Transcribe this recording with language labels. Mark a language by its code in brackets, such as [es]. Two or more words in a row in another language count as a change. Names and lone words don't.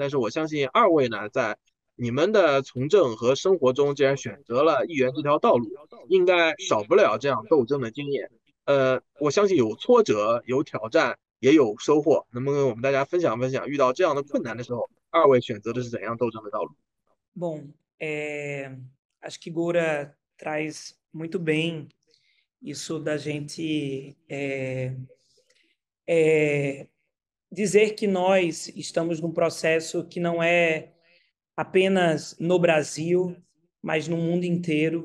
[zh] 但是我相信二位呢，在你们的从政和生活中，既然选择了议员这条道路，应该少不了这样斗争的经验。我相信有挫折，有挑战，也有收获。能不能跟我们大家分享分享，遇到这样的困难的时候， 二位选择的是怎样斗争的道路？ [pt] Bom, acho que Goura traz muito bem isso da gente dizer que nós estamos num processo que não é apenas no Brasil, mas no mundo inteiro.